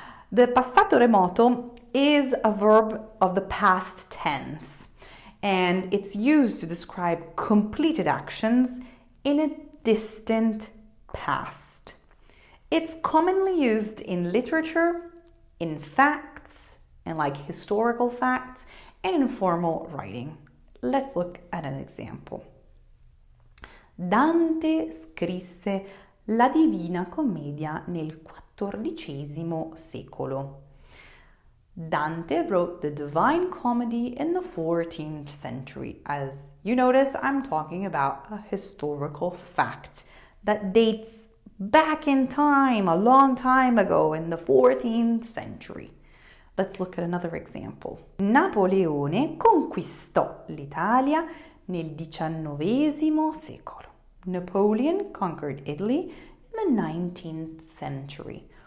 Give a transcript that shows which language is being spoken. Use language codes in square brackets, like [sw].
[en] The passato remoto is a verb of the past tense, and it's used to describe completed actions in a distant past. It's commonly used in literature, in facts, and like historical facts, and informal writing. Let's look at an example. [it] Dante scrisse la Divina Commedia nel XIV secolo. [en] Dante wrote the Divine Comedy in the 14th century. As you notice, I'm talking about a historical fact that dates back in time, a long time ago, in the 14th century. Let's look at another example. [it] Napoleone conquistò l'Italia nel XIX secolo. [en] Napoleon conquered Italy in the 19th century.